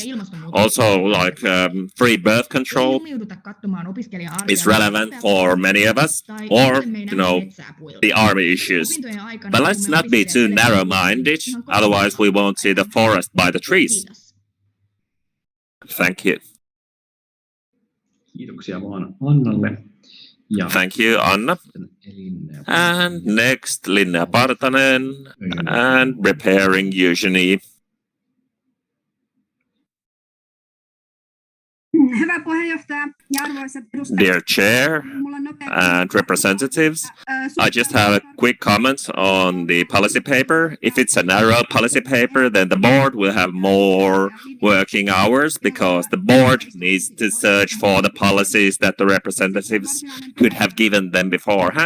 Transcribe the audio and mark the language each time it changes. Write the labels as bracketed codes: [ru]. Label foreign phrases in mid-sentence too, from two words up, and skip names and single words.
[en] Also like free birth control is relevant for many of us, or the army issues. But let's not be too narrow-minded, otherwise we won't see the forest by the trees. Thank you. [fi] Kiitoksia vaan Annalle. [en] Thank you, Anna. And next, Linnea Partanen and preparing Eugenie. [fi] Hyvä puheenjohtaja ja arvoisat edustajat. [en] Dear Chair and representatives, I just have a quick comment on the policy paper. If it's a narrow policy paper, then the board will have more working hours because the board needs to search for the policies that the representatives could have given them beforehand.